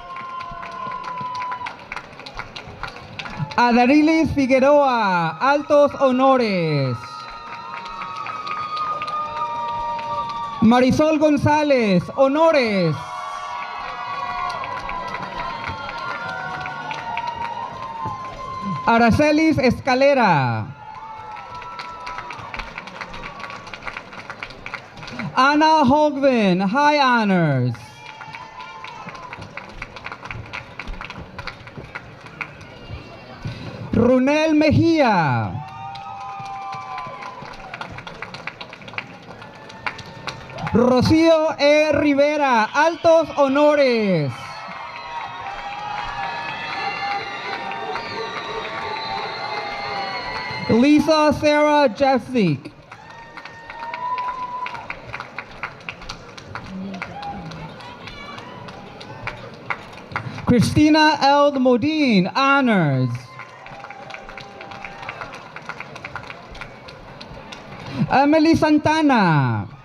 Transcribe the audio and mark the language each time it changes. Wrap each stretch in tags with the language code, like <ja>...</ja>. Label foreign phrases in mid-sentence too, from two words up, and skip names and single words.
<es>Adarilis Figueroa, altos honores. Marisol González, honores. Aracelis Escalera.</es> <en>Anna Hogvin, high honors.</en> <es>Runel Mejia. Rocío E. Rivera, altos honores. Lisa Sarah Jeffzik. Christina L.</es> <en>Modine, honors. Emily Santana.</en>